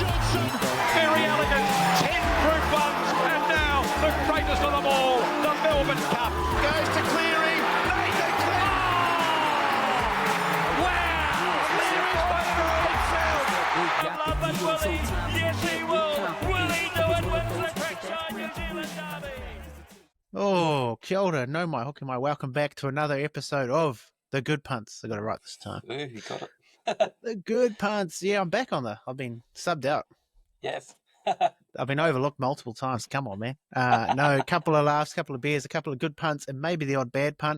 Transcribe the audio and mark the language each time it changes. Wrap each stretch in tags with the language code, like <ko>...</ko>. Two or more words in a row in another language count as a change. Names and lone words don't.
<en>Very elegant, 10 group ones, and now the greatest of them all, the Melbourne Cup. Goes to Cleary, Nathan Cleary! Wow! Cleary's won it all himself! Love and Willie, yes he will! Will he do it? Wins the Trackside New Zealand Derby!</en> <mi>Oh, kia ora, no mai hoki mai.</mi> <en>Welcome back to another episode of The Good Punts. I got it right this time. Ooh, you got it. The Good Punts. Yeah, I'm back on I've been subbed out. Yes. I've been overlooked multiple times. Come on, man. No, a couple of laughs, a couple of beers, a couple of good punts, and maybe the odd bad punt.</en>